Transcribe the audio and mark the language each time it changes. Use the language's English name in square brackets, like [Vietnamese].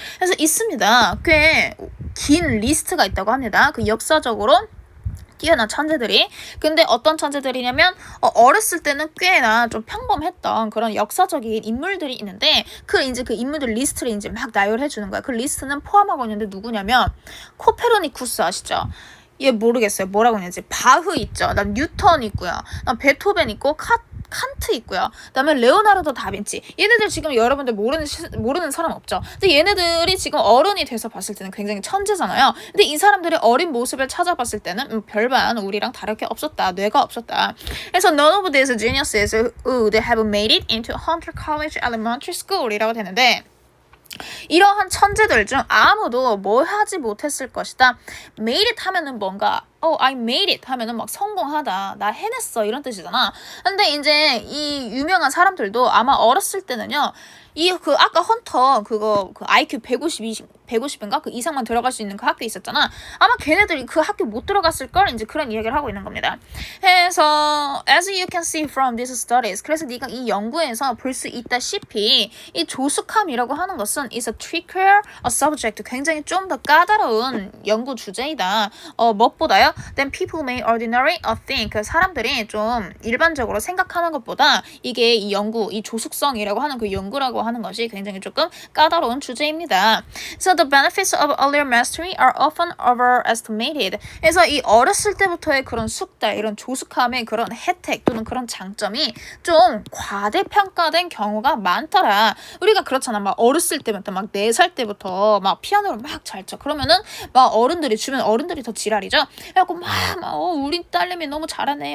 [Korean] 그래서 있습니다. 꽤 긴 리스트가 있다고 합니다. 그 역사적으로 뛰어난 천재들이. 근데 어떤 천재들이냐면 어렸을 때는 꽤나 좀 평범했던 그런 역사적인 인물들이 있는데 그 인물들 리스트를 이제 막 나열해 주는 거야. 그 리스트는 포함하고 있는데 누구냐면 코페르니쿠스 아시죠? 얘 모르겠어요. 뭐라고 했는지. 바흐 있죠. 난 뉴턴 있고요. 난 베토벤 있고 칸트 있고요. 그다음에 레오나르도 다빈치. 얘네들 지금 여러분들 모르는 사람 없죠. 근데 얘네들이 지금 어른이 돼서 봤을 때는 굉장히 천재잖아요. 근데 이 사람들의 어린 모습을 찾아봤을 때는 별반 우리랑 다를 게 없었다. 뇌가 없었다. [English] 그래서 none of these geniuses would have made it into Hunter College Elementary School [Korean] 이라고 되는데 이러한 천재들 중 아무도 뭐 하지 못했을 것이다. made it 하면은 뭔가 [English] I made it [Korean] 하면은 막 성공하다, 나 해냈어 이런 뜻이잖아. 근데 이제 이 유명한 사람들도 아마 어렸을 때는요 아까 헌터 그 IQ 150인가 그 이상만 들어갈 수 있는 그 학교 있었잖아. 아마 걔네들이 그 학교 못 들어갔을 걸 이제 그런 이야기를 하고 있는 겁니다. 그래서 [English] as you can see from these studies, [Korean] 그래서 네가 이 연구에서 볼 수 있다시피 이 조숙함이라고 하는 것은 [English] is a trickier subject, [Korean] 굉장히 좀 더 까다로운 연구 주제이다. 무엇보다요? [English] Then people may ordinary think, [Korean] 그 사람들이 좀 일반적으로 생각하는 것보다 이게 이 조숙성이라고 하는 그 연구라고 하는 것이 굉장히 조금 까다로운 주제입니다. [English] So the benefits of earlier mastery are often overestimated. [Korean] 그래서 이 어렸을 때부터의 그런 숙달, 이런 조숙함의 그런 혜택 또는 그런 장점이 좀 과대평가된 경우가 많더라. 우리가 그렇잖아. 막 어렸을 때부터 막 4살 때부터 막 피아노를 막 잘 쳐. 그러면은 막 주변 어른들이 더 지랄이죠. 그래갖고 우리 딸내미 너무 잘하네.